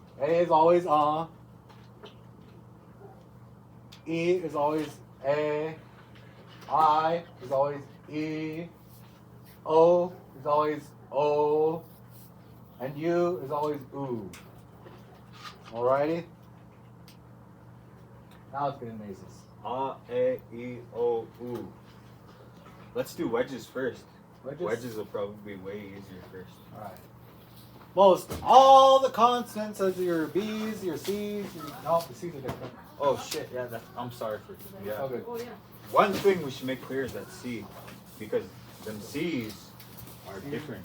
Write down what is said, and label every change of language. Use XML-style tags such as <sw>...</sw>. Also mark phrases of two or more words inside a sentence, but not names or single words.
<en>A is always E is always A, I is always E, O is always O, and U is always oo. Alrighty? Now it's getting nasals. A-E-O-U. Let's do wedges first. Wedges? Wedges will probably be way easier first. Alright. Most all the consonants as your B's, your C's, no, the C's are different. Oh shit, yeah, I'm sorry for yeah. Oh, good. Oh, yeah. One thing we should make clear is that C, because them C's are different.</en>